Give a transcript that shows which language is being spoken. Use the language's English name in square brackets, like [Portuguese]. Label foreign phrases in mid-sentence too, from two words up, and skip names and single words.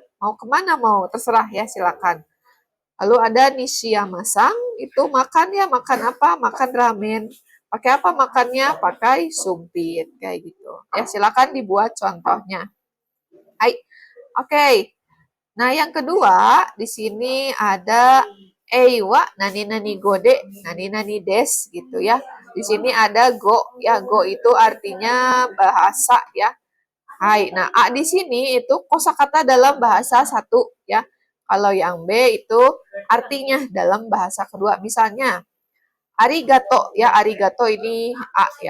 [Indonesian] Mau kemana mau terserah ya, silakan. Lalu ada nisia masang, itu makan ya, makan apa? Makan ramen. Pakai apa makannya? Pakai sumpit, kayak gitu. Ya, silakan dibuat contohnya. Hai. Oke. Nah, yang kedua, di sini ada Eiwa, [Japanese] 何語で、何です [Indonesian] gitu ya. Di sini ada go, ya go itu artinya bahasa ya. Hai. Nah, A di sini itu kosakata dalam bahasa satu ya. Kalau yang B itu artinya dalam bahasa kedua. Misalnya, arigato ya, arigato ini A ya.